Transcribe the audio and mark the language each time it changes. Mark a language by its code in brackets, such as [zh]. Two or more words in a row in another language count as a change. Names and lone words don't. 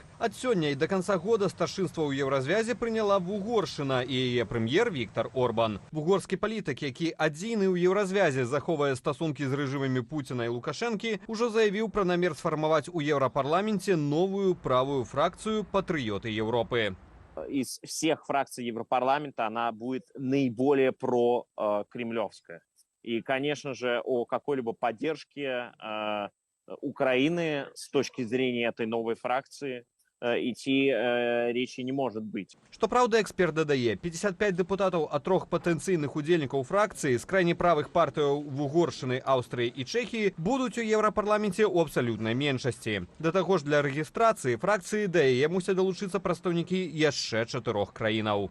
[be] Ад сёння і да канца года старшынства ў еўразвязе прыняла Вугоршчына і яе прэм'ер Віктар Орбан. Вугорскі палітык, які адзіны ў еўразвязе захоўвае стасункі з рэжымамі Пуціна і Лукашэнкі, ужо заявіў пра намер сфармаваць у Еўрапарламенце новую правую фракцыю «Патрыёты Европы». [ru] Из всех фракций Европарламента она будет наиболее прокремлевская. И, конечно же, о какой-либо поддержке Украины с точки зрения этой новой фракции идти речи не может быть. [be] Што праўда, эксперт дадае, 55 дэпутатаў ад 3 патэнцыйных удзельнікаў фракцыі з крайне правых партыяў Вугоршчыны, Аўстрыі і Чэхіі будуць у Еўрапарламенце ў абсалютнай меншасці. Да таго ж для рэгістрацыі фракцыі да яе мусяць далучыцца прадстаўнікі яшчэ 4 краінаў.